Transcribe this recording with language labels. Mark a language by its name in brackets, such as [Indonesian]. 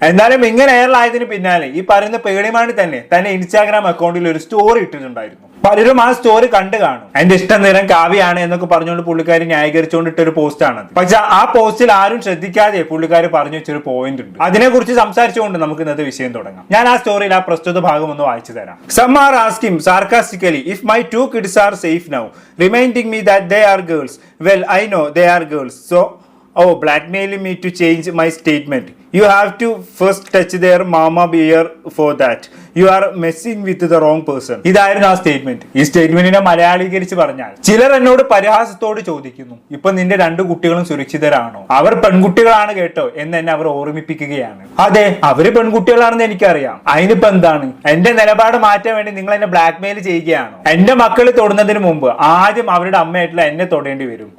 [Malayalam] എന്തായാലും ഇങ്ങനെ എയർലായതിന് പിന്നാലെ ഈ പറയുന്ന പേളിമാണി തന്നെ ഇൻസ്റ്റാഗ്രാം അക്കൗണ്ടിൽ ഒരു സ്റ്റോറി ഇട്ടിട്ടുണ്ടായിരുന്നു. പലരും ആ സ്റ്റോറി കണ്ടു കാണും. എന്റെ ഇഷ്ടം നിറം കാവ്യാണ് എന്നൊക്കെ പറഞ്ഞുകൊണ്ട് പുള്ളിക്കാരി ന്യായീകരിച്ചുകൊണ്ടിട്ട ഒരു പോസ്റ്റ് ആണത്. പക്ഷെ ആ പോസ്റ്റിൽ ആരും ശ്രദ്ധിക്കാതെ പുള്ളിക്കാരി പറഞ്ഞു വെച്ചൊരു പോയിന്റ് ഉണ്ട്. അതിനെ കുറിച്ച് സംസാരിച്ചുകൊണ്ട് നമുക്ക് ഇന്നത്തെ വിഷയം തുടങ്ങാം. ഞാൻ ആ സ്റ്റോറിയിൽ ആ പ്രസ്തുത ഭാഗം ഒന്ന് വായിച്ചു തരാം. [English] Some are asking sarcastically if my 2 kids are safe now, reminding me that they are girls. Well, I know they are girls, so blackmailing me to change my statement. You have to first touch their mama bear for that. You are messing with the wrong person. [Malayalam] ഇതായിരുന്നു ആ statement. ഈ സ്റ്റേറ്റ്മെന്റിനെ മലയാളീകരിച്ച് പറഞ്ഞാൽ, ചിലർ എന്നോട് പരിഹാസത്തോട് ചോദിക്കുന്നു, ഇപ്പൊ നിന്റെ 2 കുട്ടികളും സുരക്ഷിതരാണോ? അവർ പെൺകുട്ടികളാണ് കേട്ടോ എന്ന് എന്നെ അവർ ഓർമ്മിപ്പിക്കുകയാണ്. അതെ, അവര് പെൺകുട്ടികളാണെന്ന് എനിക്കറിയാം. അതിനിപ്പോ എന്താണ്? എന്റെ നിലപാട് മാറ്റാൻ വേണ്ടി നിങ്ങൾ എന്നെ ബ്ലാക്ക്മെയിൽ ചെയ്യുകയാണോ? എന്റെ മക്കളെ തൊടുന്നതിന് മുമ്പ് ആദ്യം അവരുടെ അമ്മയായിട്ടുള്ള എന്നെ തൊടേണ്ടി വരും.